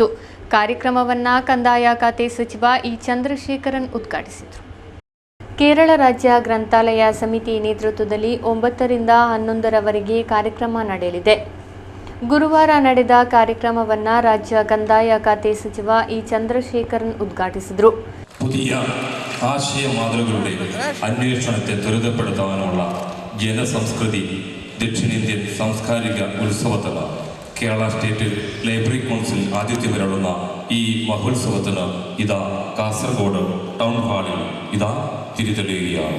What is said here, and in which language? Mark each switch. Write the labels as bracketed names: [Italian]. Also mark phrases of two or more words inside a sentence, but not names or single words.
[Kannada] ಕಾರ್ಯಕ್ರಮವನ್ನು ಕಂದಾಯ ಖಾತೆ ಸಚಿವ ಇ ಚಂದ್ರಶೇಖರನ್ ಉದ್ಘಾಟಿಸಿದರು. ಕೇರಳ ರಾಜ್ಯ ಗ್ರಂಥಾಲಯ ಸಮಿತಿ ನೇತೃತ್ವದಲ್ಲಿ 9 ರಿಂದ 11ರವರೆಗೆ ಕಾರ್ಯಕ್ರಮ ನಡೆಯಲಿದೆ. ಗುರುವಾರ ನಡೆದ ಕಾರ್ಯಕ್ರಮವನ್ನು ರಾಜ್ಯ ಕಂದಾಯ ಖಾತೆ ಸಚಿವ ಇ ಚಂದ್ರಶೇಖರನ್ ಉದ್ಘಾಟಿಸಿದರು. [Malayalam] പുതിയ ആശയ മാതൃകളുടെ അന്വേഷണത്തെ ത്വരിതപ്പെടുത്താനുള്ള ജനസംസ്കൃതി ദക്ഷിണേന്ത്യൻ സാംസ്കാരിക ഉത്സവത്തിന് കേരള സ്റ്റേറ്റ് ലൈബ്രറി കൗൺസിൽ ആതിഥ്യം വരളുന്ന ഈ മഹോത്സവത്തിന് ഇതാ കാസർഗോഡ് ടൗൺ ഹാളിൽ ഇതാ തിരിതെളിയുകയാണ്.